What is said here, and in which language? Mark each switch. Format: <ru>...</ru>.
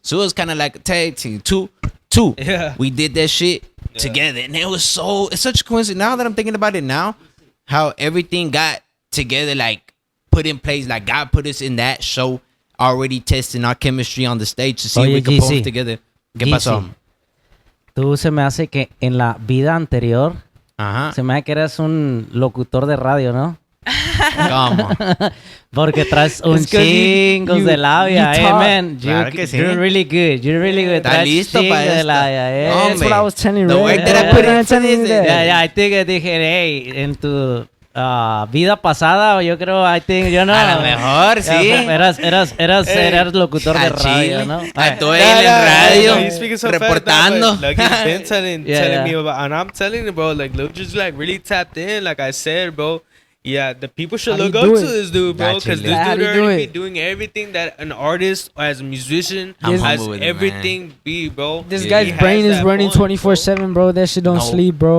<en>So it was kind of like a tag team, two. Yeah. We did that shit together, and it's such a coincidence. Now that I'm thinking about it now, how everything got together, like put in place, like God put us in that show, already testing our chemistry on the stage to see if we could perform together.</en> <es>¿Qué pasó? Tú se me hace que en la vida anterior, se me hace que eras un locutor de radio, ¿no? ¿Cómo? Porque traes un chingos de labia, man. Claro que sí.</es> <en>You're really good. You're really good.</en> <es>Está listo para de esto. labia,</es> <en>That's what I was telling you. The work that I put in for this. Yeah, I think</en> <es>dije, hey, en tu vida pasada, yo creo, yo no. A lo mejor, sí. Eras locutor de radio, ¿no? Estoy en radio, reportando.</es> <en>Like he's been telling me about, and I'm telling you, bro, like Luke just like really tapped in, like I said, bro. Yeah, the people should look up to this dude, bro, because this dude already be doing everything that an artist or as a musician has everything be, bro. This guy's brain is running 24/7, bro. That shit don't sleep, bro.</en>